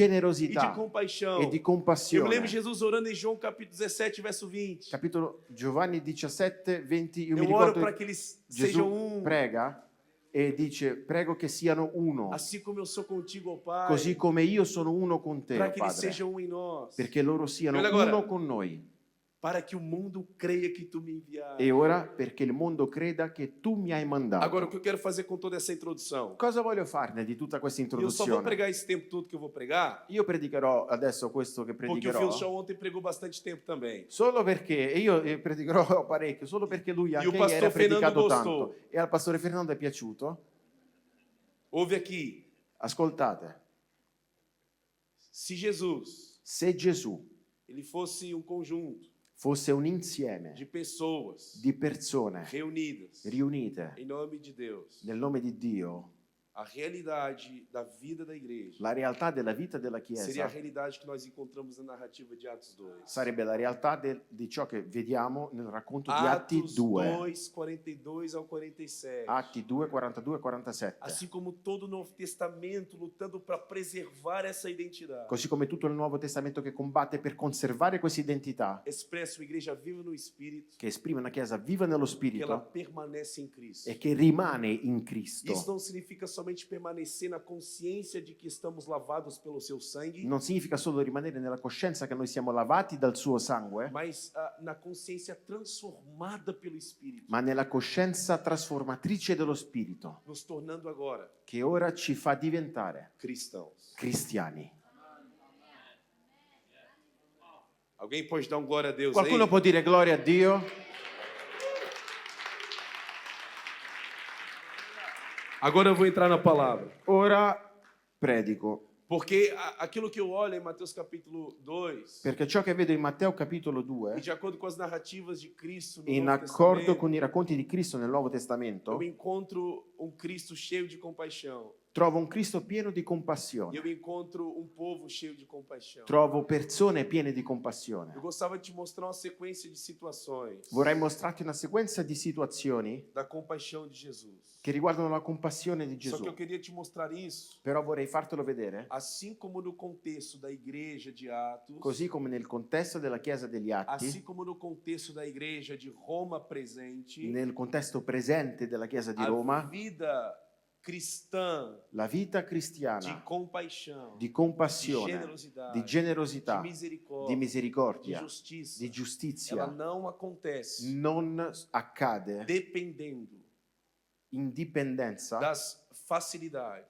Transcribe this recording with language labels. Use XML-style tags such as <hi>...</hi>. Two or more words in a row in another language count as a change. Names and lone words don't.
<it>generosità</it> <pt>compaixão.</pt> <it>e di</it> <pt>Eu me</pt> <it>compassione.</it> <pt>lembro de Jesus orando em João capítulo 17, verso 20.</pt> <it>Capitolo Giovanni 17, 20, io mi</it> <pt>Eu oro</pt> <it>ricordo</it> <pt>para que eles sejam</pt> <it>Gesù</it> <pt>um,</pt> <it>prega e dice prego che siano uno,</it> <pt>assim como eu sou contigo, ó Pai,</pt> <it>così come io sono uno con te,</it> <pt>para que eles</pt> <it>Padre,</it> <pt>sejam um em nós,</pt> <it>perché loro siano</it> <pt>Olha agora.</pt> <it>uno con noi.</it> <pt>para que o mundo creia que tu me enviaste.</pt> <it>E ora perché il mondo creda che tu mi hai mandato.</it> <pt>Agora, o que eu quero fazer com toda essa introdução?</pt> <it>Cosa voglio farne di tutta questa</it> <pt>Eu só vou</pt> <it>introduzione?</it> <pt>pregar esse tempo todo que eu vou pregar,</pt> <it>Io predicherò adesso questo che</it> <pt>porque o</pt> <it>predicherò</it> <pt>Phil Shaw ontem pregou bastante tempo também.</pt> <it>solo perché, e io predicherò parecchio, solo perché lui</it> <pt>o</pt> <it>anche ieri</it> <pt>pastor</pt> <it>ha predicato</it> <pt>Fernando</pt> <it>tanto.</it> <pt>gostou.</pt> <it>E al pastore Fernando è piaciuto.</it> <pt>Ouve aqui,</pt> <it>Ascoltate,</it> <pt>se Jesus</pt> <it>se Gesù</it> <pt>ele fosse um conjunto</pt> <it>fosse un insieme</it> <pt>de pessoas</pt> <it>di persone</it> <pt>reunidas</pt> <it>riunite</it> <pt>em nome de Deus,</pt> <it>nel nome di Dio,</it> <pt>a realidade da vida da igreja</pt> <it>la realtà della vita della</it> <pt>seria a</pt> <it>Chiesa</it> <pt>realidade que nós encontramos na narrativa de Atos 2.</pt> <it>sarebbe la realtà di ciò che vediamo nel racconto di Atti</it> <pt>Atos</pt> <it>2.</it> <pt>2, 42 ao 47.</pt> <it>Atti 2, 42 e 47.</it> <pt>Assim como todo o Novo Testamento lutando para preservar essa identidade.</pt> <it>Così come tutto il Nuovo Testamento che combatte per conservare questa identità,</it> <pt>Expressa uma igreja viva no Espírito,</pt> <it>che esprime una Chiesa viva nello</it> <pt>que ela</pt> <it>Spirito</it> <pt>permanece em Cristo.</pt> <it>e che rimane in Cristo.</it> <pt>Isso não significa somente permanecer na consciência de que estamos lavados pelo seu sangue,</pt> <it>Non significa solo rimanere nella coscienza che noi siamo lavati dal suo sangue,</it> <pt>mas na consciência transformada pelo Espírito,</pt> <it>ma nella coscienza trasformatrice dello Spirito,</it> <pt>nos tornando agora</pt> <it>che ora ci fa diventare</it> <pt>cristãos.</pt> <it>cristiani.</it> <pt>Alguém pode dar um glória a Deus</pt> <it>Qualcuno</it> <pt>aí?</pt> <it>può dire gloria a Dio?</it> <pt>Agora eu vou entrar na palavra.</pt> <it>Ora predico.</it> <pt>Porque aquilo que eu olho em Mateus capítulo 2,</pt> <it>Perché ciò che vedo in Matteo capitolo</it> <pt>e</pt> <it>2,</it> <pt>de acordo com as narrativas de Cristo no</pt> <it>in</it> <pt>Novo</pt> <it>accordo</it> <pt>Testamento,</pt> <it>con i racconti di Cristo nel Nuovo</it> <pt>eu</pt> <it>Testamento,</it> <pt>encontro um Cristo cheio de compaixão.</pt> <it>trovo un Cristo pieno di</it> <pt>E</pt> <it>compassione.</it> <pt>eu encontro um povo cheio de compaixão.</pt> <it>Trovo persone piene di compassione.</it> <pt>Eu gostava de te mostrar uma sequência de situações</pt> <it>Vorrei mostrarti una sequenza di situazioni</it> <pt>da compaixão de Jesus.</pt> <it>che riguardano la compassione di</it> <pt>Só que eu</pt> <it>Gesù.</it> <pt>queria te mostrar isso,</pt> <it>Però vorrei fartelo vedere,</it> <pt>assim como no contexto da igreja de Atos,</pt> <it>così come nel contesto della Chiesa degli</it> <pt>assim</pt> <it>Atti,</it> <pt>como no contexto da igreja de Roma presente,</pt> <it>nel contesto presente della Chiesa di</it> <pt>a</pt> <it>Roma,</it> <pt>vida cristã</pt> <it>la vita</it> <pt>de</pt> <it>cristiana</it> <pt>compaixão,</pt> <it>di compassione,</it> <pt>generosidade,</pt> <it>di generosità,</it> <pt>de</pt> <it>di</it> <pt>misericórdia, de</pt> <it>misericordia,</it> <pt>justiça,</pt> <it>di</it> <pt>ela</pt> <it>giustizia,</it> <pt>não acontece</pt> <it>non accade</it> <pt>dependendo</pt> <it>in dipendenza</it> <pt>das facilidades</pt>